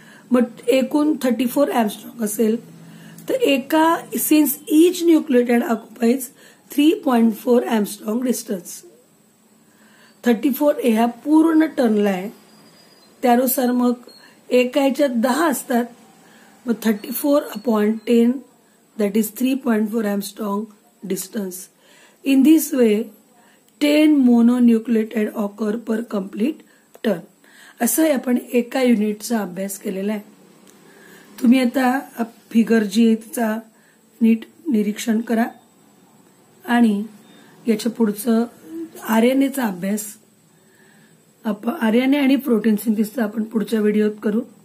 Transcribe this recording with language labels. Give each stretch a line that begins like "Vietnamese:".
Marathi: मग एकूण 34 एंगस्ट्रॉम असेल तर एका
English: Since each nucleotide occupies 3.4 angstrom distance.
Marathi: 34 ह्या पूर्ण टर्नला आहे. त्यानुसार मग एका ह्याच्यात 10 असतात. मग 34/10
English: that is 3.4 angstrom distance. In this way 10 mononucleotide occur per complete turn.
Marathi: असं आपण एका युनिटचा अभ्यास केलेला आहे. तुम्ही आता फिगर जी आहे तिचा नीट निरीक्षण करा आणि याच्या पुढचं आरएनएचा अभ्यास आरएनए आणि प्रोटीन सिंथेसिसचा आपण पुढच्या व्हिडिओत करू.